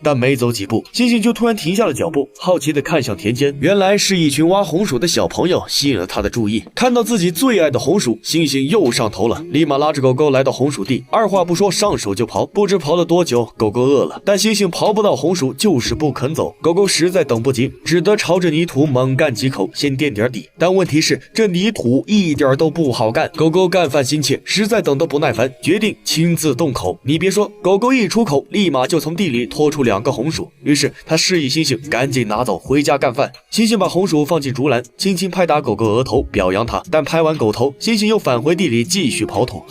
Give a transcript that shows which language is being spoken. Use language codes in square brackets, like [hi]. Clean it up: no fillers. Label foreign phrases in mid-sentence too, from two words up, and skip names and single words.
[zh] 但沒走幾步，猩猩就突然停下了腳步，好奇地看向田間，原來是一群挖紅薯的小朋友吸引了他的注意。看到自己最愛的紅薯，猩猩又上頭了，立馬拉着狗狗来到紅薯地，二話不說上手就刨。不知刨了多久，狗狗餓了，但猩猩刨不到紅薯就是不肯走，狗狗實在等不及，只得朝着泥土猛幹幾口，先墊點底。但問題是這泥土一點都不好幹，狗狗幹飯心切，實在等得不耐煩，決定親自動口。你別說，狗狗一出口，立馬就從地裡拖出2個紅薯。於是他示意猩猩趕緊拿走回家幹飯。猩猩把紅薯放進竹籃，輕輕拍打狗狗額頭表揚他，但拍完狗頭，猩猩又返回地裡繼續刨土。